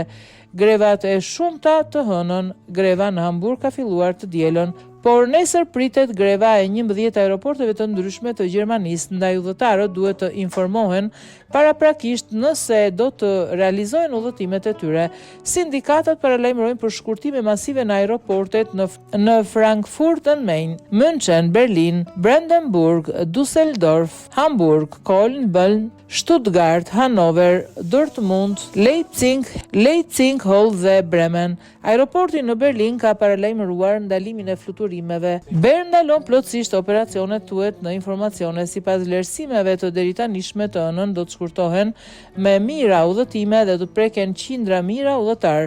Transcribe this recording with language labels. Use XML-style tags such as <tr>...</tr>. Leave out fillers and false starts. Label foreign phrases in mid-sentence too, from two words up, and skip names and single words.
<sq>Grevat e shumta të hënën. Greva në Hamburg ka filluar të dielën, por nesër pritet greva e 11 aeroporteve të ndryshme të Gjermanisë, ndaj udhëtarët duhet të informohen paraprakisht nëse do të realizojnë udhëtimet e tyre. Sindikatat paralajmërojnë për shkurtime masive në aeroportet në Frankfurt am Main, München, Berlin, Brandenburg, Düsseldorf, Hamburg, Köln, Köln, Stuttgart, Hannover, Dortmund, Leipzig, Hull dhe Bremen. Aeroporti në Berlin ka paralajmëruar ndalimin e fluturimeve. Bern ndalon plotësisht operacionet, thuhet në informacione. Sipas vlerësimeve të deritanishme të ënën do të shkurtohen me mijëra udhëtime dhe do të preken qindra mijëra udhëtar.</sq>